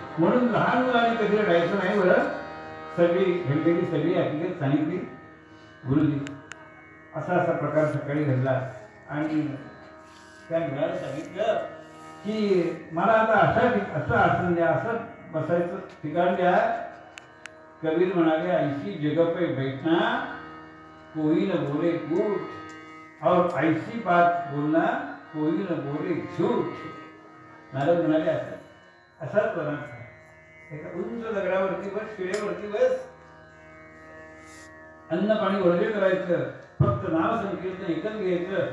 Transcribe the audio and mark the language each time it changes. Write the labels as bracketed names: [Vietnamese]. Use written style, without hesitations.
[Marathi] म्हणून लहान मुलाने कधी लढायचं नाही बरं. सगळी घडलेली सगळी हकीकत सांगितली गुरुजी. असा प्रकार सकाळी घडला आणि त्या मुलाला सांगितलं की मला आता असं आसन द्या, असं बसायचं ठिकाण द्या. [Hindi] कबीर म्हणाले, ऐसी जगह पे बैठना कोई न बोले कूट और ऐसी बात बोलना कोई न बोले झूठ. [Marathi] नारद म्हणाले, असाच बना. एका उंच दगडावरती बस, शिळेवरती बस, अन्न पाणी वर्गे करायचं, फक्त नाव संकीर्तन एकच घ्यायचं.